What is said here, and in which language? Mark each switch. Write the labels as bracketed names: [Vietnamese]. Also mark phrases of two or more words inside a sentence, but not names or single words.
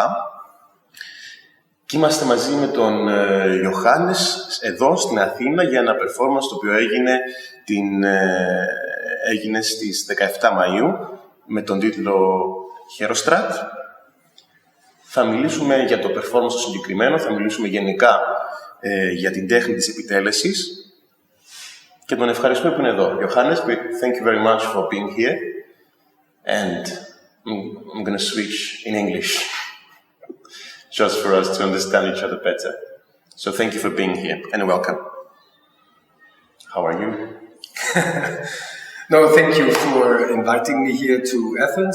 [Greek] Και είμαστε μαζί με τον Ιωάννης εδώ στην Αθήνα για ένα performance το οποίο έγινε στις 17 Μαΐου με τον τίτλο Herostrat. Θα μιλήσουμε για το performance το συγκεκριμένο, θα μιλήσουμε γενικά για την τέχνη της επιτέλεσης και τον ευχαριστούμε που είναι εδώ. Ιωάννης, [English] thank you very much for being here and I'm going to switch in English. Just for us to understand each other better. So thank you for being here and welcome. How are you? No, thank you for inviting me here to Athens.